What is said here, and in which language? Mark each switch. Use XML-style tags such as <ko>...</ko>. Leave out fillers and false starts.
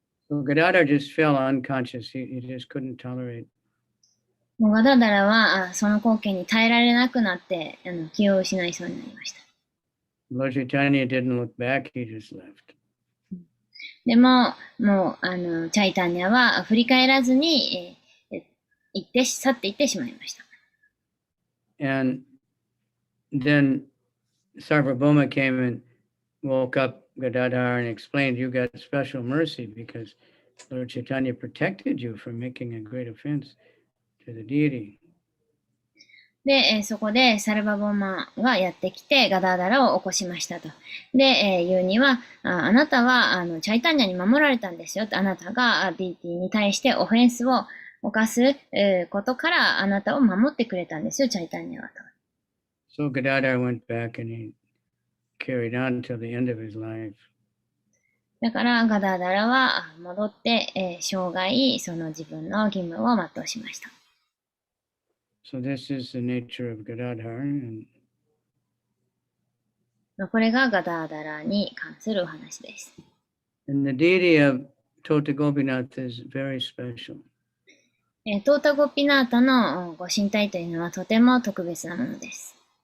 <en>So Gadadhar just fell unconscious. He just couldn't tolerate.</en> <ja>もうガダダラはその光景に耐えられなくなって、気を失いそうになりました。</ja> <en>Lord Chaitanya didn't look back. He just left.</en> <ja>でも、もう、チャイタニャは振り返らずに、去っていってしまいました。</ja> <en>And then Sarvabhauma came and woke up Gadadhar and explained, you got special mercy because Lord Chaitanya protected you from making a great offense to the deity.</en> <ja>で、そこでサルバボマがやってきてガダーダラを起こしましたと。で、言うには、あなたはチャイタニャに守られたんですよと。あなたがディーティに対してオフェンスを犯すことからあなたを守ってくれたんですよ、チャイタニャはと。</ja> <en>So Gadadhar went back and he carried on till the end of his life.</en> <ja>だからガダーダラは戻って、生涯その自分の義務を全うしました。</ja> <en>So this is the nature of Gadadhar. And</en> <ja>これがガダーダラに関するお話です。</ja> <en>the deity of Tota Gopinath is very special.</en> <ja>トータゴピナータのご神体というのはとても特別なものです。</ja>